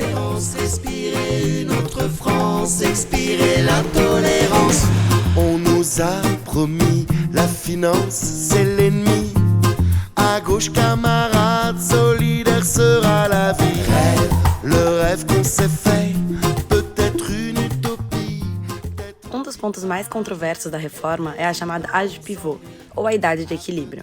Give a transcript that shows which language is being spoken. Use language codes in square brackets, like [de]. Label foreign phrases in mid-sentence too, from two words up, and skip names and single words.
[fr] Expirer une autre France, expirer l'intolérance. On nous a promis la finance, c'est l'ennemi. À gauche, camarades, solidaire sera la vie. Rêve, le rêve qu'on s'est fait, peut-être une utopie. [pt] Um dos pontos mais controversos da reforma é a chamada [fr] âge pivot, [pt] ou a idade de equilíbrio.